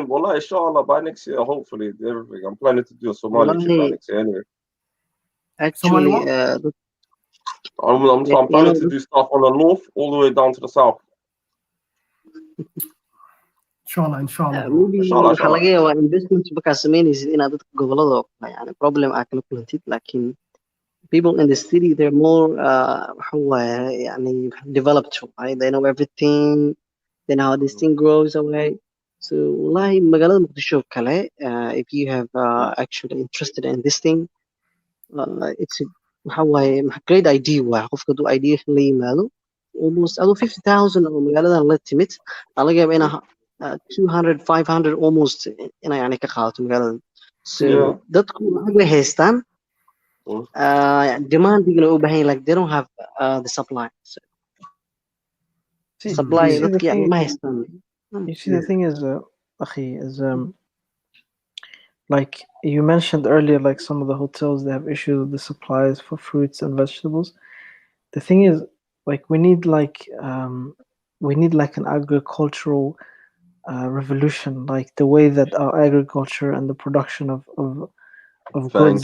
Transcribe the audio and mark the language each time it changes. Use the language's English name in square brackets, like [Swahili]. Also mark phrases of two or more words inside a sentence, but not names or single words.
[Arabic] Wallah, inshallah, [English] by next year, hopefully, everything. I'm planning to do a Somali trip by Wallahi, next year anyway. Somali actually, what? I'm you planning know, to do stuff on the north all the way down to the south. [Arabic] Inshallah, inshallah. [English] maybe Inshallah, [Somali] waxaa laga yaabaa investment markaa sameynaysid inaad dadka gobolada oo kale yani problem aa kala kulantid laakiin [English] people in the city they're more [Somali] waxa waaye yani [English] developed right? They know everything, they know how this thing grows away. [Somali] So wallahi magaalada muqdisho oo kale [English] if you have actually interested in this thing it's [Somali] waxa waaye [English] great idea [Somali] waaye qofka haduu idea la yimaado almost adoo 50,000 oo magaaladan la timid aa laga yaabaa inaa 200 500 almost inay yani ka qaadato magaaladan. [English] So Yeah. [Somali] dadku lacag way haystaan demanding u baahan [English] like they don't have the supply. So, supply you see the [Somali] dadka yani [English] thing. [Somali] ma haystaan. [English] You see, the thing is, Akhi, is like you mentioned earlier, like some of the hotels they have issues with the supplies for fruits and vegetables. The thing is, like we need like an agricultural revolution, like the way that our agriculture and the production of goods